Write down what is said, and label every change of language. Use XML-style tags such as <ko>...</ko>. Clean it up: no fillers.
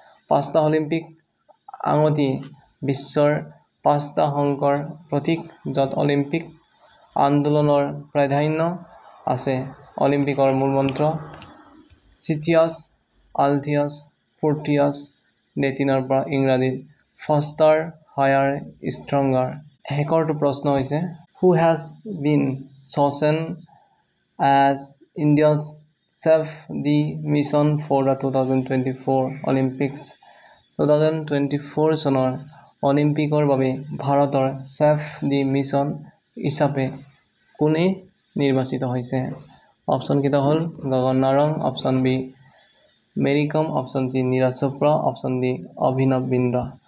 <as>5টা অলিম্পিক আঙুঠিয়ে বিশ্বৰ 5টা শংকৰ প্ৰতীক য'ত অলিম্পিক আন্দোলনৰ প্ৰাধান্য আছে। অলিম্পিকৰ মূলমন্ত্ৰ চিটিয়াছ আলথিয়াছ ফৰ্টিয়াছ ডেটিনৰ পৰা ইংৰাজীত</as> <en>Faster higher stronger.</en> <as>শেষৰটো প্ৰশ্ন হৈছে</as> <en>Who has been chosen as India's chef the mission for the 2024 Olympics।</en> <as>2024 চনৰ অলিম্পিকৰ বাবে ভাৰতৰ চেফ দি মিছন হিচাপে কোনে নিৰ্বাচিত হৈছে? অপশ্যন কেইটা হ'ল গগন নাৰং, অপশ্যন বি মেৰী কম, option C Neeraj Chopra, option D অভিনৱ বিন্দ্ৰা।</as>